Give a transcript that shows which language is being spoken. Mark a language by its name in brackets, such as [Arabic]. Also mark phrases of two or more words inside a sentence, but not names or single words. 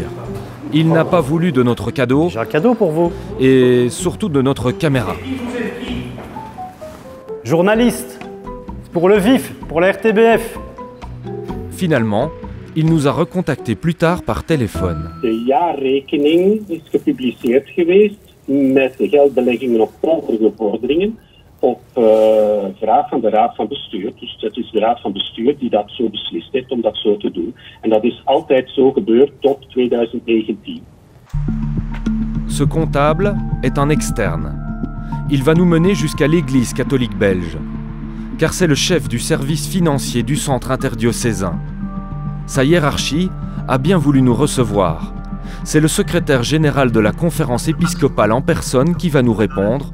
[French] Il n'a pas voulu de notre cadeau. J'ai un cadeau pour vous. Et surtout de notre caméra. Journaliste, pour le vif, pour la RTBF. Finalement, il nous a recontactés plus tard par téléphone. [Dutch] De jaarrekening is gepubliceerd geweest met de geldbeleggingen op hogere vorderingen op vraag van de Raad van Bestuur. Dus het is de Raad van Bestuur die dat zo beslist heeft om dat zo te doen. En dat is altijd zo gebeurd tot 2019. [French] Ce comptable est un externe. Il va nous mener jusqu'à l'Église catholique belge, car c'est le chef du service financier du centre interdiocésain. Sa hiérarchie a bien voulu nous recevoir. C'est le secrétaire général de la conférence épiscopale en personne qui va nous répondre.